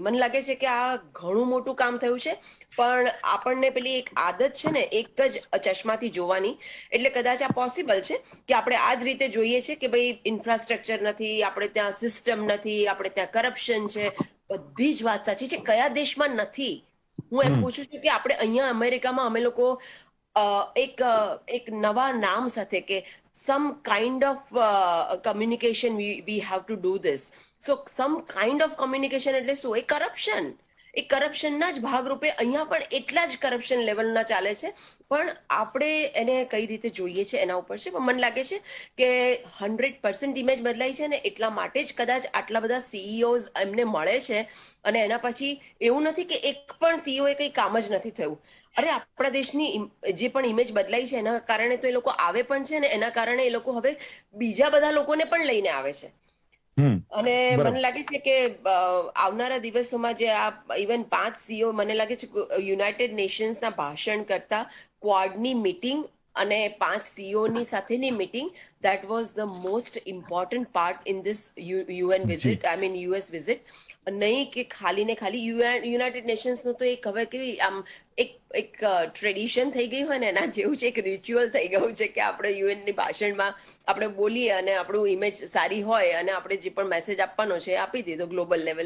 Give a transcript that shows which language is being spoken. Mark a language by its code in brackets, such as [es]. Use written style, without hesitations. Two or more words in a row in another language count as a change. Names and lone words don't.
[gu] મને લાગે છે કે આ ઘણું મોટું કામ થયું છે, પણ આપણને પેલી એક આદત છે ને એક જ ચશ્માથી જોવાની, એટલે કદાચ આ પોસિબલ છે કે આપણે આ જ રીતે જોઈએ છે કે ભાઈ ઇન્ફ્રાસ્ટ્રક્ચર નથી, આપણે ત્યાં સિસ્ટમ નથી, આપણે ત્યાં કરપ્શન છે. બધી જ વાત સાચી છે, કયા દેશમાં નથી? હું એમ પૂછું છું કે આપણે અહીંયા અમેરિકામાં અમે લોકો એક નવા નામ સાથે કે [en] some kind of communication we have to do this. So some kind of communication [gu] એટલે શું? એ [en] corruption. [gu] એ કરપ્શનના જ ભાગરૂપે અહીંયા પણ એટલા જ કરપ્શન લેવલના ચાલે છે, પણ આપણે એને કઈ રીતે જોઈએ છે એના ઉપર છે. પણ મને લાગે છે કે 100% ઇમેજ બદલાઈ છે ને એટલા માટે જ કદાચ આટલા બધા CEOs એમને મળે છે, અને એના પછી એવું નથી કે એક પણ CEO કંઈ કામ જ નથી થયું. અરે આપણા દેશની જે પણ ઇમેજ બદલાઈ છે એના કારણે તો એ લોકો આવે પણ છે, ને એના કારણે એ લોકો હવે બીજા બધા લોકોને પણ લઈને આવે છે. અને મને લાગે છે કે આવનારા દિવસોમાં જે આ ઇવન 5 CEO, મને લાગે છે યુનાઇટેડ નેશન્સના ભાષણ કરતા ક્વાડની મીટિંગ અને 5 CEOની સાથેની મીટિંગ, [en] that was the most important part in this UN visit, I mean US visit. [gu] નહીં કે ખાલી ને ખાલી યુનાઇટેડ નેશન્સનું તો એક હવે કેવી આમ એક ટ્રેડિશન થઈ ગઈ હોય ને એના જેવું છે, એક રિચ્યુઅલ થઈ ગયું છે કે આપણે યુએનની ભાષણમાં આપણે બોલીએ અને આપણું ઇમેજ સારી હોય અને આપણે જે પણ મેસેજ આપવાનો છે આપી દીધો [en] global level.